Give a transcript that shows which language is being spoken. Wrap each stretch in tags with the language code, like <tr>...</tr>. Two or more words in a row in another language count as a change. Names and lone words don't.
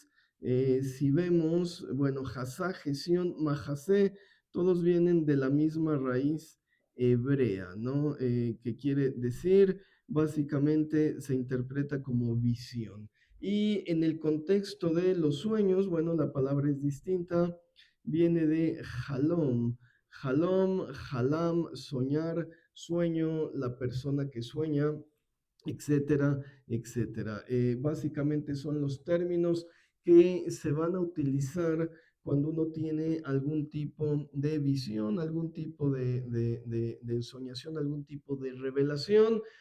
<es>Si vemos, bueno, Hasá, Gesión, Mahasé, todos vienen de la misma raíz hebrea, ¿no? Que quiere decir, básicamente se interpreta como visión. Y en el contexto de los sueños, bueno, la palabra es distinta, viene de halom, halom, halam, soñar, sueño, la persona que sueña, etcétera, etcétera. Básicamente son los términos que se van a utilizar cuando uno tiene algún tipo de visión, algún tipo de soñación, algún tipo de revelación.</es>